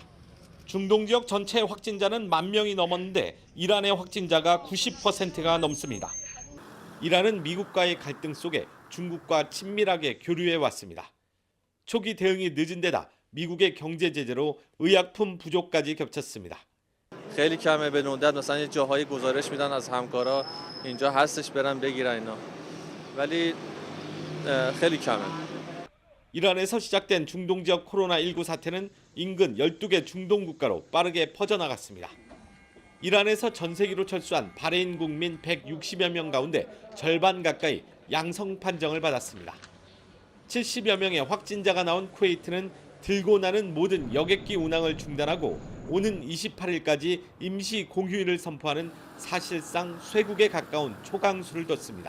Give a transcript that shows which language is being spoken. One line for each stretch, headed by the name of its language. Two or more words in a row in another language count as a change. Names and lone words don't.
Korean: 중동 지역 전체 확진자는 10,000명이 넘었는데 이란의 확진자가 90%가 넘습니다. 이란은 미국과의 갈등 속에 중국과 친밀하게 교류해 왔습니다. 초기 대응이 늦은 데다 미국의 경제 제재로 의약품 부족까지 겹쳤습니다.
Persian: خیلی کمه به ندرت مثلا یه جاهایی گزارش میدن از همکارا اینجا هستش برن بگیرن اینا ولی خیلی کمه.
Korean: 이란에서 시작된 중동 지역 코로나19 사태는 인근 12개 중동 국가로 빠르게 퍼져나갔습니다. 이란에서 전세기로 철수한 바레인 국민 160여 명 가운데 절반 가까이 양성 판정을 받았습니다. 70여 명의 확진자가 나온 쿠웨이트는 들고 나는 모든 여객기 운항을 중단하고 오는 28일까지 임시 공휴일을 선포하는 사실상 쇄국에 가까운 초강수를 뒀습니다.